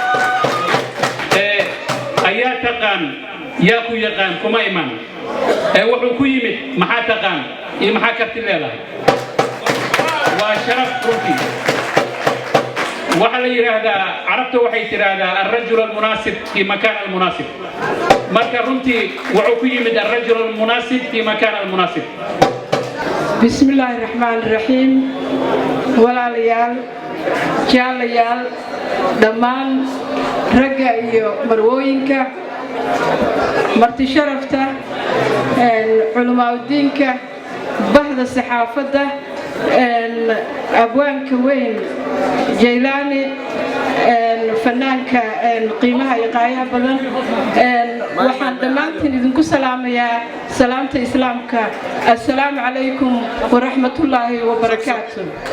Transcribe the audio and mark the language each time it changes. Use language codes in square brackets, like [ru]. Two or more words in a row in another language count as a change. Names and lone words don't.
[so] ayaa taqaan yaa ku yaqaan kuma imaan wuxuu ku yimid maxaa taqaan iyo maxaa karti leedahay waa sharaf runtii waxa la yiraahdaa carabta waxay tiraahdaa [ar] الرجل المناسب في مكان المناسب [so] marka runtii wuxuu ku yimid [ar] الرجل المناسب في مكان المناسب بسم الله الرحمن الرحيم [so] walaalyaal jaalayaal dhammaan ragga iyo marwooyinka marti sharafta culimaadudiinka bahda saxaafadda abwaanka weyn Jaylaani fanaanka qiimaha iyo qaayaha badan waxaan dhammaantiin idinku salaamayaa salaamta islaamka [ar] السلام عليكم ورحمة الله وبركاته